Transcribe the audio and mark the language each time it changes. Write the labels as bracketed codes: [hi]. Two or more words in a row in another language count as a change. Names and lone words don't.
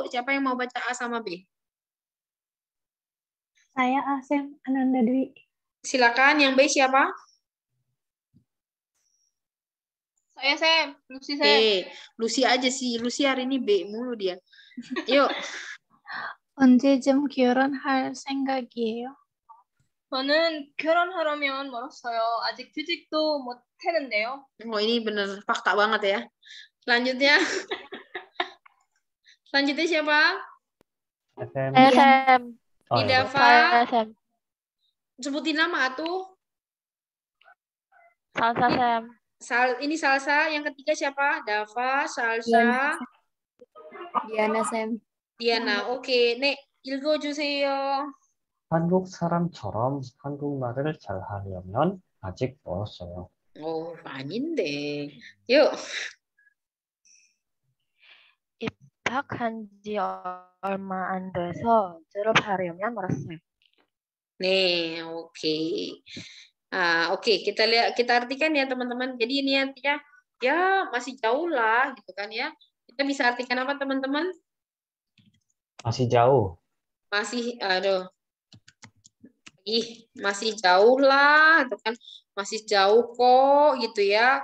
[id] Siapa yang mau baca A sama B? Saya Asem Ananda Dwi. Silakan, yang B siapa? Saya Sam, Lucy Sam. Lucy aja sih. Lucy hari ini B mulu dia. Yuk. [ko] 언제쯤 결혼할 생각이에요? 저는 결혼하려면 멀었어요. 아직 취직도 못 했는데요. [id] Ini bener fakta banget ya. Selanjutnya. Selanjutnya siapa? SM. Nidafa. SM. Sebutin nama atuh. Salsa Sam. Ini Salsa. Yang ketiga siapa? Dava, Salsa. Diana Sam. Diana. [ko] 오케이. 네, 읽어주세요. 한국 사람처럼 한국말을 잘하려면 아직 멀었어요. 아닌데. 요. 입학한 지 얼마 안 돼서 졸업하려면 멀었어요. 네, [id] oke. Oke, kita artikan ya teman-teman. Jadi ini artinya ya masih jauh lah gitu kan ya. Kita bisa artikan apa teman-teman? masih jauh. Masih, aduh, masih jauh lah, itu kan masih jauh kok gitu ya.